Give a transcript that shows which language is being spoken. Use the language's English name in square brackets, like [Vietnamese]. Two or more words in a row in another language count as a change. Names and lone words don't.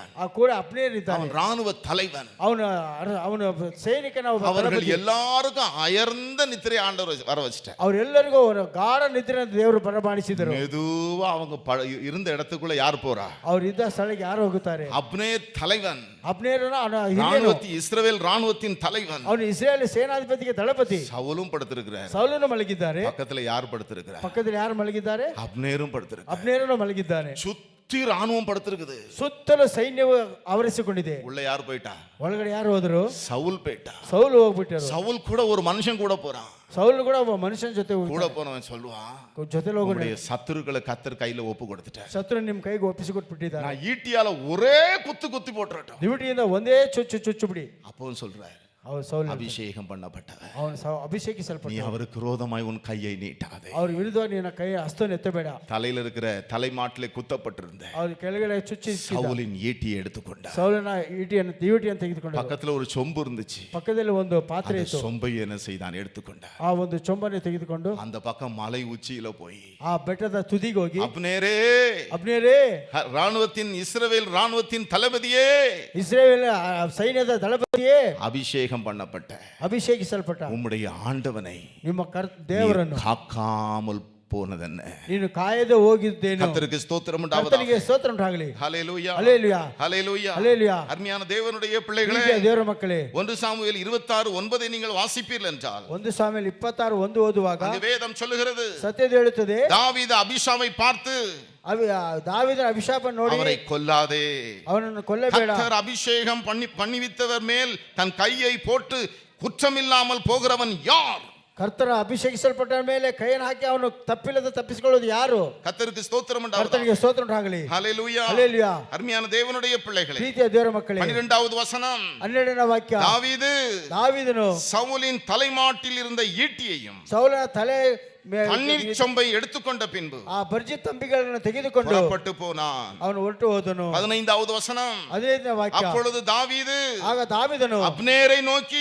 [Kannada] ಆ ಕೂಡ ಅಬ್ನೇರ್ ಇದ್ದಾನೆ. [Tamil] அவன் ராணுவ தலைவன். [Kannada] ಅವನ ಸೈನಿಕನ [Tamil] அவர்கள் எல்லாருக்கும் அயர்ந்த நித்திரை ஆண்டவர் வர வச்சிட்டார். [Kannada] ಅವರೆಲ್ಲರಿಗೂ ಅವರ ಗಾಢ ನಿದ್ರೆ ದೇವರು ಬರಮಾಡಿಸಿದರು. [Tamil] மெதுவா அவங்க இருந்த இடத்துக்குள்ள யார் போறா? [Kannada] ಅವರು ಇದ್ದ ಸ್ಥಳಕ್ಕೆ ಯಾರು ಹೋಗುತ್ತಾರೆ? [Tamil] அப்னேர் தலைவன். இஸ்ரவேல் ராணுவத்தின் தலைவன். [Kannada] ಅವನು ಇಸ್ರೇಲ್ ಸೇನಾಧಿಪತಿಗೆ ದಳಪತಿ. [Tamil] சவுலும் படுத்திருக்கிறார். [Kannada] ಸೌಲನು ಮಲಗಿದ್ದಾರೆ. [Tamil] பக்கத்துல யார் படுத்திருக்கிறார்? [Kannada] ಪಕ್ಕದಲ್ಲಿ ಯಾರು ಮಲಗಿದ್ದಾರೆ? [Tamil] அப்னேரும் படுத்திருக்கிறார். [Kannada] ಅಬ್ನೇರನು ಮಲಗಿದ್ದಾನೆ. [Tamil] சுத்தி ராணுவம் படுத்திருக்குது. [Kannada] ಸುತ್ತಲೂ ಸೈನ್ಯವು ಆವರಿಸಿಕೊಂಡಿದೆ. [Tamil] உள்ள யார் போயிட்டா? [Kannada] ಒಳಗಡೆ ಯಾರು ಹೋದರು? [Tamil] சவுல் போயிட்டா. [Kannada] ಸೌಲು ಹೋಗ್ಬಿಟ್ಟರು. [Tamil] சவுல் கூட ஒரு மனுஷன் கூட போறான். [Kannada] ಸೌಲು ಕೂಡ ಒಬ್ಬ ಮನುಷ್ಯನ ಜೊತೆ [Tamil] கூட போனவன் சொல்லுவான், [Kannada] ಜೊತೆಲಿ ಹೋಗೋಣ, [Tamil] சத்துருக்களை கர்த்தர் கையில ஒப்பு கொடுத்துட்டார். [Kannada] ಶತ್ರು ನಿಮ್ ಕೈಗೆ ಒಪ್ಪಿಸಿಕೊಟ್ಬಿಟ್ಟಿದ್ದಾರೆ. [Tamil] நான் ஈட்டியால ஒரே குத்தி போட்டுறட்டும். [Kannada] ದಿವಿಟಿಯಿಂದ ಒಂದೇ ಚುಚ್ಚು ಬಿಡಿ. [Tamil] அப்பவும் சொல்றார், அவர் சவுல் அபிஷேகம் பண்ணப்பட்டவர், [Kannada] ಅವನು ಅಭಿಷೇಕಿಸಲ್ಪಟ್ಟ, [Tamil] நீ அவருக்கு விரோதமாய் உன் கையை நீட்டாதே. [Kannada] ಅವ್ರ ವಿರುದ್ಧವಾಗಿ ನಿನ್ನ ಕೈ ಹಸ್ತವನ್ನು ಎತ್ತಬೇಡ. [Tamil] தலையில இருக்கிற தலைமாட்டிலே குத்தப்பட்டிருந்த [Kannada] ಅವ್ರ ಕೆಳಗಡೆ ಚುಚ್ಚಿ [Tamil] சவுலின் ஈட்டியை எடுத்துக்கொண்டார். [Kannada] ಸೌಲನ ದಿವಿಟಿಯನ್ನು ತೆಗೆದುಕೊಂಡು, [Tamil] பக்கத்துல ஒரு சொம்பு இருந்துச்சு, [Kannada] ಪಕ್ಕದಲ್ಲಿ ಒಂದು ಪಾತ್ರೆ ಇತ್ತು, [Tamil] சொம்பை என்ன செய்தான் எடுத்துக்கொண்டார். [Kannada] ಆ ಒಂದು ಚೊಂಬನ್ನು ತೆಗೆದುಕೊಂಡು [Tamil] அந்த பக்கம் மலை உச்சியில போய் [Kannada] ಆ ಬೆಟ್ಟದ ತುದಿಗೆ ಹೋಗಿ, [Tamil] அப்னேரே ராணுவத்தின் இஸ்ரவேல் ராணுவத்தின் தளபதியே, [Kannada] ಇಸ್ರೇಲ್ ಸೈನ್ಯದ ದಳಪತಿಯೇ, [Tamil] அபிஷேகம் பண்ணப்பட்ட [Kannada] ಅಭಿಷೇಕಿಸಲ್ಪಟ್ಟ [Tamil] உம்முடைய ஆண்டவனை [Kannada] ನಿಮ್ಮ ದೇವರನ್ನು [Tamil] காக்காமல் போனதென்ன. [Kannada] ನೀನು ಕಾಯದೆ ಹೋಗಿದ್ದೇನು. [Tamil] கர்த்தருக்கு ஸ்தோத்திரம் உண்டாவதாக. [Kannada] ಕರ್ತನಿಗೆ ಸ್ತೋತ್ರ ಉಂಟಾಗಲಿ. [Tamil] ஹல்லேலூயா ஹல்லேலூயா ஹல்லேலூயா ஹல்லேலூயா. அருமையான தேவனுடைய பிள்ளைகளே, [Kannada] ಪ್ರೀತಿಯ ದೇವರ ಮಕ್ಕಳೇ, [Tamil] 1 சாமுவேல் 26:9 நீங்கள் வாசிப்பீர்கள் என்றால் [Kannada] 1 ಸಾಮುವೇಲ್ 26:1 ಓದುವಾಗ [Tamil] அங்கே வேதம் சொல்லுகிறது, [Kannada] ಸತ್ಯದ ಹೇಳುತ್ತದೆ, [Tamil] தாவீது அபிஷாமை பார்த்து [Kannada] தாவீದನ ಅಭಿಷೇಕ ನೋಡಿ [Tamil] அவரை கொல்லாதே, [Kannada] ಅವನನ್ನು ಕೊಲ್ಲಬೇಡ, [Tamil] கர்த்தர் அபிஷேகம் பண்ணிவித்தவர் மேல் தன் கையை போட்டு குற்றமில்லாமல் போகிறவன் யார்? [Kannada] ಕರ್ತರ ಅಭಿಷೇಕಿಸಲ್ಪಟ್ಟ ಮೇಲೆ ಕೈಯನ್ನು ಹಾಕಿ ಅವನು ತಪ್ಪಿಲ್ಲದೆ ತಪ್ಪಿಸಿಕೊಳ್ಳೋದು ಯಾರು? [Tamil] கர்த்தருக்கு ஸ்தோத்திரம் உண்டாவதாக. [Kannada] ಕರ್ತನಿಗೆ ಸ್ತೋತ್ರ ಉಂಟಾಗಲಿ. [Tamil] ஹல்லேலூயா ஹல்லேலூயா. அருமையான தேவனுடைய பிள்ளைகளே, [Kannada] ಪ್ರೀತಿಯ ದೇವರ ಮಕ್ಕಳೇ, [Tamil] 12வது வசனம், [Kannada] 12ನೇ ವಾಕ್ಯ, [Tamil] தாவீದನು சவுலின் தலைமாட்டில் இருந்த ஈட்டியையும் [Kannada] ಸೌಲನ ತಲೆ [Tamil] தண்ணீர் சொம்பை எடுத்துக்கொண்ட பின்பு [Kannada] ಆ ಬರ್ಜಿ ತಂಬಿಗಳನ್ನು ತೆಗೆದುಕೊಂಡು [Tamil] புறப்பட்டு போனான். [Kannada] ಅವನು ಹೊರಟು ಹೋದನು. [Tamil] 15வது வசனம், [Kannada] 15ನೇ ವಾಕ್ಯ, [Tamil] அப்பொழுது தாவீது [Kannada] ಆಗ ದಾವೀದನು [Tamil] அப்னேரை நோக்கி,